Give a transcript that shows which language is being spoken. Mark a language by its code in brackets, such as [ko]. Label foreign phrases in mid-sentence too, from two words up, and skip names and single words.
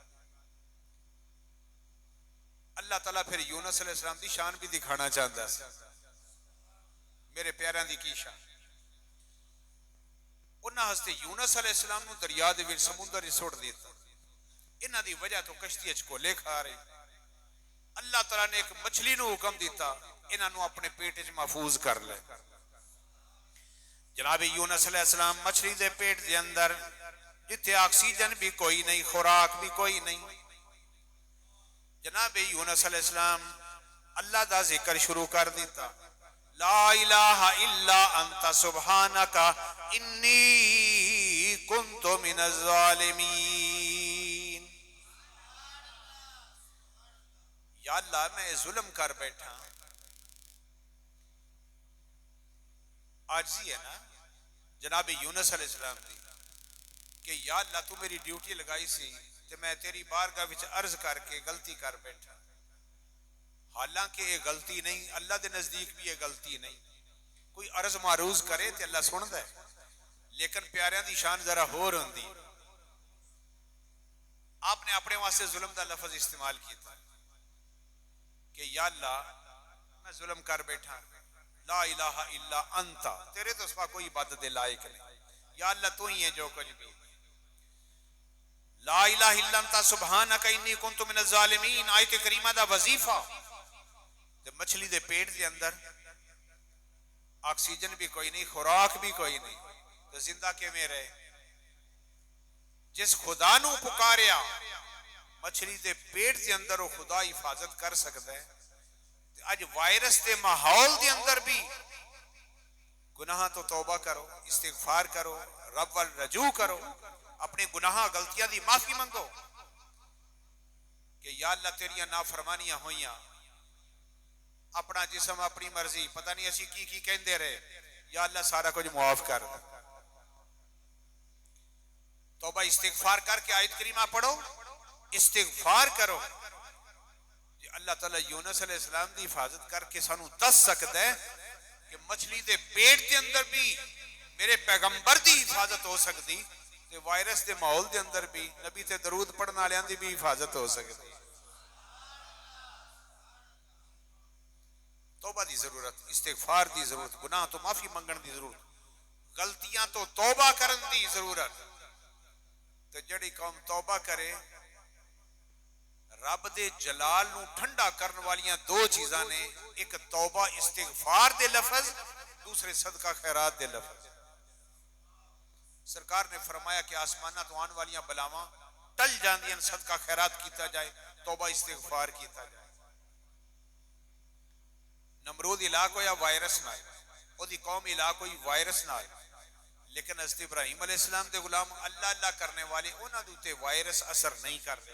[pa] اللہ تعالیٰ پھر یونس علیہ السلام دی شان بھی دکھانا چاہتا ہے، میرے پیاراں دی کی شان، انہاں ہستے یونس علیہ السلام نو دریا دے وچ سمندر سوٹ دیتا، انہاں دی وجہ تو کشتی ہچکولے کھا رہی، اللہ تعالیٰ نے ایک مچھلی نو حکم دیتا انہاں نو اپنے پیٹ وچ محفوظ کر لے۔ جناب یونس علیہ السلام مچھلی دے پیٹ دے اندر جتھے آکسیجن بھی کوئی نہیں، خوراک بھی کوئی نہیں، جناب یونس علیہ السلام اللہ دا ذکر شروع کر دیتا، [ar] لا الہ الا انت سبحانک انی کنت من الظالمین۔ [pa] یا اللہ میں ظلم کر بیٹھا، عاجزی ہے نا جناب یونس علیہ السلام دی کہ یا اللہ تو میری ڈیوٹی لگائی سی تے میں تیری بارگاہ وچ عرض کر کے غلطی کر بیٹھا، حالانکہ یہ غلطی نہیں، اللہ دے نزدیک بھی یہ غلطی نہیں، کوئی عرض معروض کرے تے اللہ سندا ہے، لیکن پیاریاں دی شان ذرا ہور ہوندی، آپ نے اپنے واسطے ظلم دا لفظ استعمال کیتا کہ یا اللہ میں ظلم کر بیٹھا، [ar] لا الہ الا انت، [pa] تیرے تو سوا کوئی عبادت دے لائق نہیں، یا اللہ تو ہی ہے جو کچھ بھی، [ar] لا الہ الا انت سبحانک انی کنت من الظالمین، [pa] آیت کریمہ دا وظیفہ، مچھلی دے پیٹ دے اندر آکسیجن بھی کوئی نہیں، خوراک بھی کوئی نہیں، تو زندہ کے میں رہے؟ جس خدا نو پکاریا مچھلی دے پیٹ دے اندر وہ خدا حفاظت کر سکتا ہے، آج وائرس دے ماحول دے اندر بھی گناہ تو توبہ کرو، استغفار کرو، رب وال رجوع کرو، اپنے گناہ غلطیاں دی معافی منگو کہ یا اللہ تیریاں نافرمانیاں ہوئیاں، اپنا جسم اپنی مرضی پتہ نہیں اسی کی کہندے رہے، یا اللہ سارا کچھ معاف کر دے، توبہ استغفار کر کے آیت کریمہ پڑھو، استغفار کرو، اللہ تعالیٰ یونس علیہ السلام دی حفاظت کر کے سانو دس سکتا ہے کہ مچھلی دے پیٹ کے اندر بھی میرے پیغمبر دی حفاظت ہو سکتی تے وائرس دے ماحول دے اندر بھی نبی تے درود پڑھن والےاں دی بھی حفاظت ہو سکتی. توبہ دی ضرورت، استغفار دی ضرورت، گناہ تو معافی منگن دی ضرورت، غلطیاں تو توبہ کرن دی ضرورت. تے جڑی قوم توبہ کرے رب دے جلال نو ٹھنڈا کرن والیاں دو چیزاں نے، ایک توبہ استغفار دے لفظ، دوسرے صدقہ خیرات دے لفظ. سرکار نے فرمایا کہ آسمانہ تو آن والیاں بلاواں ٹل جاندیاں صدقہ خیرات کیتا جائے، توبہ استغفار کیتا جائے. نمرود علاق ہو یا وائرس نہ آئے، او دی قوم علاق ہوئی وائرس نہ آئے، لیکن حضرت ابراہیم علیہ السلام دے غلام اللہ اللہ کرنے والے انہاں دوتے وائرس اثر نہیں کر رہے.